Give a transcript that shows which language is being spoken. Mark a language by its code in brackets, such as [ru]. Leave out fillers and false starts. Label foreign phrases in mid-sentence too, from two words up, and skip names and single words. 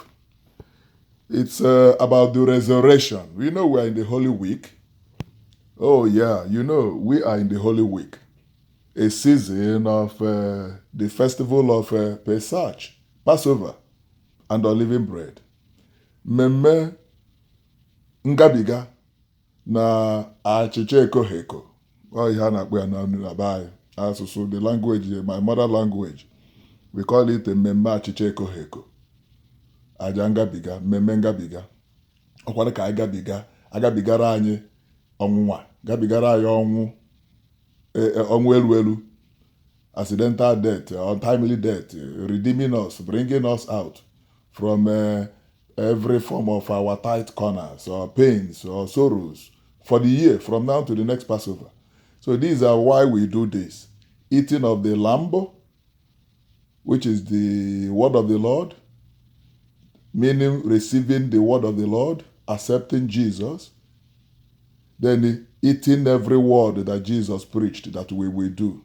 [en] It's about the resurrection. We know we are in the Holy Week. Oh yeah, we are in the Holy Week. A season of the festival of Pesach, Passover, and unleavened bread. [ig] Mmemme ngabiga na achịcha ekogheko. Ọ ihe a na-akpọ ya na be anyị. Asụsụ, [en] the language, my mother language. We call it [ig] mmemme achịcha ekogheko. Aja ngabiga, mmemme ngabiga. Ọkwara ka anyị agabigara anyị ọnwụnwa, gabigara anyị ọnwụ elu, [en] accidental death, untimely death, redeeming us, bringing us out from every form of our tight corners or pains or sorrows for the year from now to the next Passover. So these are why we do this. Eating of the lamb, which is the word of the Lord, meaning receiving the word of the Lord, accepting Jesus, then eating every word that Jesus preached that we will do.